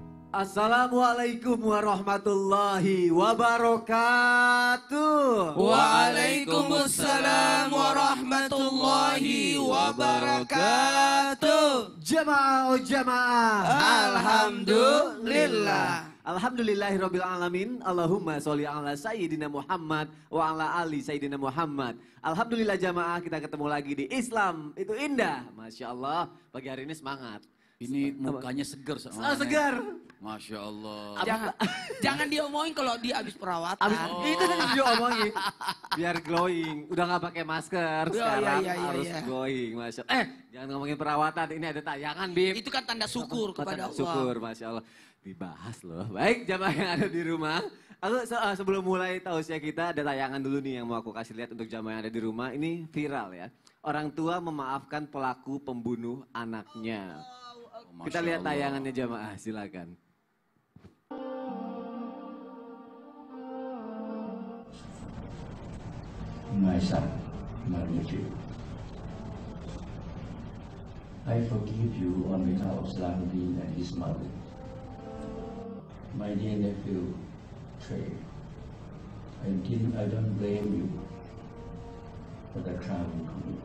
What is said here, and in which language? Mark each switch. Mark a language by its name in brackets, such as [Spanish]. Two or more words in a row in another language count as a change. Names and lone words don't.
[Arabic] السلام عليكم ورحمة الله وبركاته. وعليكم السلام ورحمة الله وبركاته. [Indonesian] Jamaah jamaah. Alhamdulillah. [Arabic] الحمد لله رب العالمين. اللهم صل على سيدنا محمد وعلى آل سيدنا محمد. [Indonesian] Alhamdulillah jamaah, kita ketemu lagi di Islam itu indah. [Arabic] ما شاء الله, [Indonesian] pagi hari ini semangat. Ini mukanya segar sama segar. [Arabic] ما شاء الله. [Indonesian] Jangan diomongin kalau dia habis perawatan. Itu yang diomongin. Biar glowing. Udah gak pakai masker sekarang harus glowing. [Arabic] ما شاء الله. [Indonesian] Jangan ngomongin perawatan. Ini ada tayangan, Bim. Itu kan tanda syukur kepada Allah. Syukur, [Arabic] ما شاء الله. [Indonesian] Dibahas loh. Baik, jamaah yang ada di rumah. Aku sebelum mulai tausiah kita, ada tayangan dulu nih yang mau aku kasih lihat untuk jamaah yang ada di rumah. Ini viral ya. Orang tua memaafkan pelaku pembunuh anaknya. Kita lihat tayangannya jamaah, silakan. [English] My son, my nephew, I forgive you on behalf of Salahuddin and his mother. My dear nephew, Trey, I don't blame you for the crime you commit.